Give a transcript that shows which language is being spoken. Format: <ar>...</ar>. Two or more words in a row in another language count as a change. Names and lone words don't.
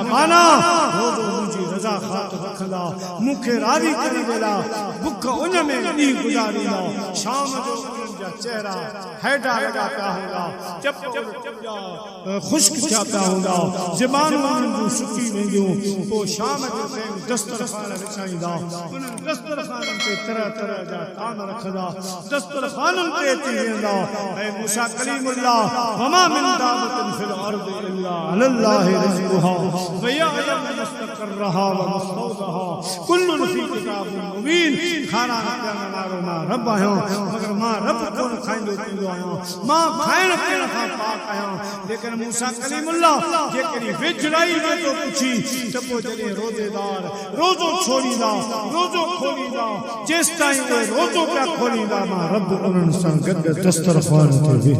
<sd>माना रोज़ो मुंहिंजी रज़ा ख़ातिर रखंदा मूंखे राज़ी करे ॾींदा बुख उन में ॾींहुं गुज़ारींदा शाम जो उन्हनि जा चेहरा हेॾा हेॾा पिया हूंदा चप ख़ुश्क थिया पिया हूंदा ज़बानूं उन्हनि जूं सुकी वेंदियूं पोइ शाम जो टाइम दस्तरख़ान विछाईंदा उन्हनि दस्तरख़ाननि ते तरह तरह जा ताम रखंदा दस्तरख़ाननि ते अची वेंदा</sd> <ar>ऐं मूसा कलीमुल्लाह وما من دابة في الأرض إلا على الله رزقها ويعلم مستقرها ومستودعها كل في كتاب مبين</ar> <sd>खाना पियण वारो मां रब आहियां मगर मां रब कोन खाईंदो पींदो आहियां मां खाइण पीअण खां पाक आहियां लेकिन मूसा कलीमुल्लाह जेकॾहिं वेझड़ाई में तो पुछी त पोइ जॾहिं रोज़ेदार रोज़ो छोड़ींदा रोज़ो खोलींदा जेसि ताईं उहे रोज़ो पिया खोलींदा मां रब उन्हनि सां गॾु दस्तरख़्वान ते</sd>